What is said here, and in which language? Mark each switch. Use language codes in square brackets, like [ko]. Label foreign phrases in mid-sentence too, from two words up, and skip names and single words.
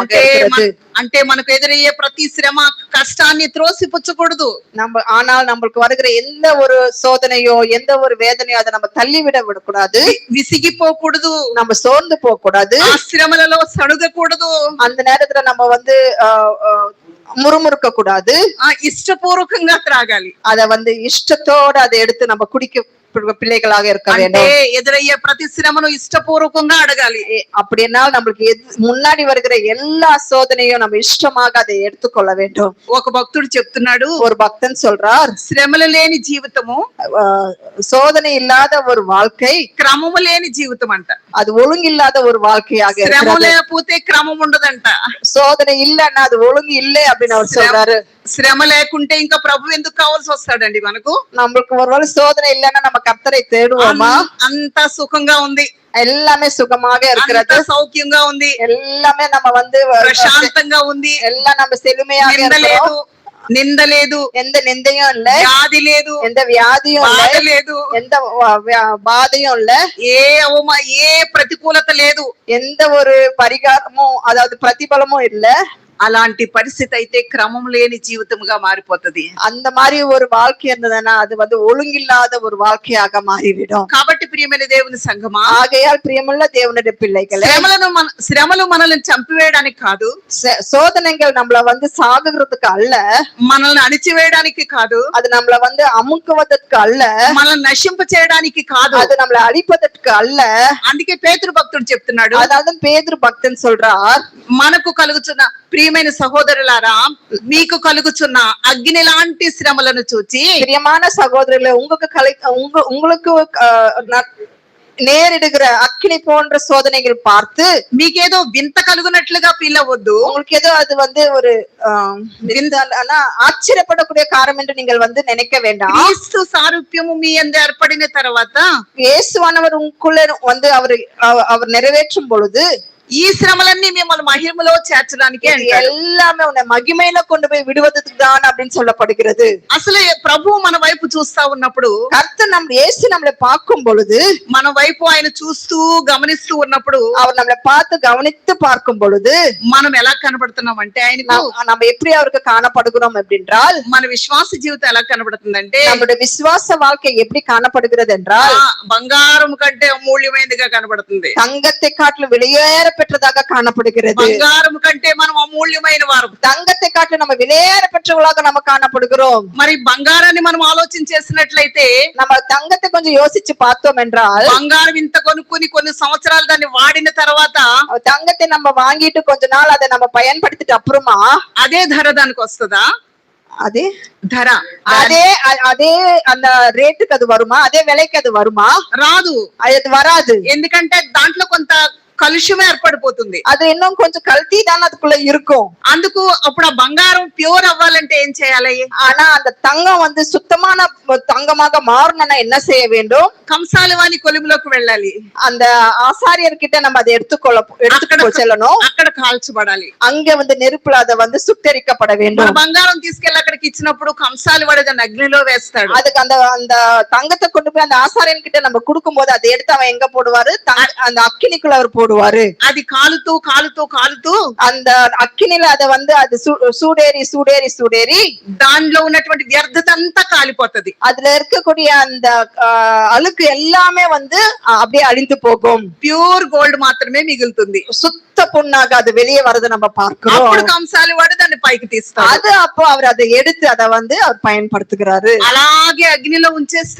[te] అంటే మనకు ఎదురయ్యే ప్రతి శ్రమ, కష్టాన్ని త్రోసిపుచ్చకూడదు. [ta] ஆனால் நம்மளுக்கு வருகிற எந்த ஒரு சோதனையோ எந்த ஒரு வேதனையோ அதை நம்ம தள்ளி விடக்கூடாது. [te] విసిగిపోకూడదు, [ta] நம்ம சோர்ந்து போக கூடாது. [te] ఆ శ్రమలలో సడుగకూడదు. [ta] அந்த நேரத்துல நம்ம முறுமுறுக்க கூடாது. [te] ఇష్టపూర్వకంగా త్రాగాలి. [ta] அத இஷ்டத்தோட அதை எடுத்து நம்ம குடிக்க பிள்ளைகளாக இருக்க வேண்டும். [te] ఎదురయ్యే ప్రతి శ్రమను இஷ்டபூர்வకంగా అడగాలి. [ta] அப்படின்னா நம்மளுக்கு முன்னாடி வருகிற எல்லா சோதனையும் நம்ம இஷ்டமாக அதை எடுத்துக்கொள்ள வேண்டும். [te] ఒక భక్తుడు చెప్తున్నాడు, [ta] ஒரு பக்தன் சொல்றார், [te] శ్రమలు లేని జీవితము, [ta] சோதனை இல்லாத ஒரு வாழ்க்கை [te] క్రమము లేని జీవితం అంట. [ta] அது ஒழுங்கில்லாத ஒரு வாழ்க்கையாக இருக்கிறது. [te] శ్రమ లేకపోతే క్రమం ఉండదంట. [ta] சோதனை இல்லன்னா அது ஒழுங்கு இல்லை அப்படின்னு அவர் சொல்றாரு. [te] శ్రమ లేకుంటే ఇంకా ప్రభు ఎందుకు కావాల్సి వస్తాడండి మనకు? [ta] நம்மளுக்கு ஒருவேளை சோதனை இல்லன்னா நம்ம கர்த்தரை தேடுவோமா? [te] అంత సుఖంగా ఉంది, [ta] எல்லாமே சுகமாக இருக்கிறது, [te] సౌఖ్యంగా ఉంది, [ta] எல்லாமே நம்ம [te] ప్రశాంతంగా ఉంది, [ta] எல்லாம் நம்ம செழுமையாக இருக்கிறோம், [te] నింద లేదు, [ta] எந்த நிந்தையும் இல்ல, [te] వ్యాధి లేదు, [ta] எந்த வியாதியும் இல்ல, [te] బాధ లేదు, [ta] எந்த பாதையும் இல்ல, [te] ఏ ప్రతికూలత లేదు. [ta] எந்த ஒரு பரிகாரமும் அதாவது பிரதிபலமும் இல்ல. [te] అలాంటి పరిస్థితి అయితే క్రమం లేని జీవితముగా మారిపోతది. [ta] அந்த மாதிரி ஒரு வாழ்க்கை இருந்ததுன்னா அது வந்து ஒழுங்கில்லாத ஒரு வாழ்க்கையாக மாறிவிடும். [te] కాబట్టి ప్రియమైన దేవుని సంఘమా, [ta] ஆகையால் பிரியமுள்ள தேவனுடைய பிள்ளைகளே, [te] శ్రమలు మనల్ని చంపివేయడానికి కాదు, [ta] சோதனைகள் நம்மள வந்து சாகுறதுக்கு அல்ல, [te] మనల్ని అణిచివేయడానికి కాదు, [ta] அது நம்மள வந்து அமுக்குவதற்கு அல்ல, [te] మనల్ని నశింప చేయడానికి కాదు, [ta] அது நம்மள அழிப்பதற்கு அல்ல. [te] అందుకే పేతురు భక్తుడు చెప్తున్నాడు, [ta] அதாவது பேதுரு பக்தன் சொல்றார், [te] మనకు కలుగుతున్న ప్రియమైన సహోదరులారా, మీకు కలుగుతున్న అగ్ని లాంటి శ్రమలను చూచి, [ta] பிரியமான சகோதரர்களே, உங்களுக்கு நேரிடுகிற அக்கினி போன்ற சோதனைகள் பார்த்து [te] మీకేదో వింత కలుగునట్లుగా ఫీల్ అవ్వద్దు. [ta] உங்களுக்கு ஏதோ அது வந்து ஒரு ஆனா ஆச்சரியப்படக்கூடிய காரணம் என்று நீங்கள் வந்து நினைக்க வேண்டாம். [te] క్రీస్తు సారూప్యము మీ యందు ఏర్పడిన తర్వాత, [ta] இயேசுவானவர் உங்களுக்குள்ளே வந்து அவர் நிறைவேற்றும் பொழுது [te] ఈ శ్రమలన్నీ మిమ్మల్ని మహిమలో చేర్చడానికి [ta] எல்லாமே உன்னை மகிமையில கொண்டு போய் விடுவதற்கு தான் அப்படின்னு சொல்லப்படுகிறது. [te] అసలు ప్రభు మన వైపు చూస్తా ఉన్నప్పుడు, [ta] கர்த்தர் இயேசு நம்மளை பார்க்கும் பொழுது, [te] మన వైపు ఆయన చూస్తూ గమనిస్తూ ఉన్నప్పుడు, [ta] அவர் நம்மளை பார்த்து கவனித்து பார்க்கும் பொழுது [te] మనం ఎలా కనబడుతున్నాం అంటే ఆయనకు, [ta] நம்ம எப்படி அவருக்கு காணப்படுகிறோம் அப்படின்றால், [te] మన విశ్వాస జీవితం ఎలా కనబడుతుందంటే, [ta] நம்முடைய விசுவாச வாழ்க்கை எப்படி காணப்படுகிறது என்றால் [te] బంగారం కంటే అమూల్యమైనదిగా కనబడుతుంది. [ta] தங்கத்தை காட்டிலும் வெளியேற பெற்றதாக காணப்படுகிறது. [te] బంగారం కంటే మనం అమూల్యమైన వారు, [ta] தங்கத்தை காட்டிலும் நம்ம வெளியேற பெற்றவர்களாக நம்ம காணப்படுகிறோம். [te] మరి బంగారాన్ని మనం ఆలోచన చేసినట్లయితే, [ta] நம்ம தங்கத்தை கொஞ்சம் யோசிச்சு பார்த்தோம் என்றால், [te] బంగారం ఇంత కొనుక్కుని కొన్ని సంవత్సరాలు దాన్ని వాడిన తర్వాత, [ta] தங்கத்தை நம்ம வாங்கிட்டு கொஞ்ச நாள் அதை நம்ம பயன்படுத்திட்டு அப்புறமா [te] అదే ధర దానికి వస్తుందా? [ta] அதே [te] ధర [ta] அதே அந்த ரேட்டுக்கு அது வருமா? அதே விலைக்கு அது வருமா? [te] రాదు. [ta] அது வராது. [te] ఎందుకంటే దాంట్లో కొంత కలుషం ఏర్పడిపోతుంది. [ta] அது இன்னும் கொஞ்சம் கல்తీ தான் அதுக்குள்ள இருக்கும். [te] అందుకు అప్పుడు ఆ బంగారం ప్యూర్ అవ్వాలంటే ఏం చేయాలి? [ta] ஆனா அந்த தங்கம் வந்து சுத்தமான தங்கமாக மாறணும்னா என்ன செய்ய வேண்டும்? [te] కంసాలివాని కొలుములోకి వెళ్ళాలి. [ta] அந்த ஆசாரியர் கிட்ட நம்ம அதை எடுத்துக்கொள்ள செல்லணும். [te] అక్కడ కాల్చబడాలి. [ta] அங்க வந்து நெருப்புல அதை வந்து சுட்டெரிக்கப்பட வேண்டும். [te] బంగారం తీసుకెళ్ళి అక్కడికి ఇచ్చినప్పుడు కంసాలి వాడు దాన్ని అగ్నిలో వేస్తాడు. [ta] அதுக்கு அந்த தங்கத்தை கொண்டு போய் அந்த ஆசாரியன் கிட்ட நம்ம கொடுக்கும் போது அதை எடுத்து அவன் எங்க போடுவாரு? அந்த அக்கினிக்குள்ள அவர் போடுவாரு. [te] అది కాలుతూ కాలుతూ కాలుతూ [ta] அந்த అగ్నిలో அதை வந்து அது சூடேறி சூடேறி சூடேறி [te] దానిలో ఉన్నటువంటి వ్యర్థత అంతా కాలిపోతది. [ta] அதுல இருக்கக்கூடிய அந்த அழுக்கு எல்லாமே வந்து அப்படியே அழிந்து போகும். [en] pure gold [te] మాత్రమే మిగులుతుంది. [ta] சுத்த பொண்ணாக அது வெளியே வரதை நம்ம பார்க்கிறோம். [te] అప్పుడు కంసాలి వాడు దాన్ని పైకి తీస్తాడు. [ta] அது அப்போ அவர் அதை எடுத்து அதை வந்து அவர் பயன்படுத்துகிறாரு. [te] అలాగే అగ్నిలో ఉంచేస్తే,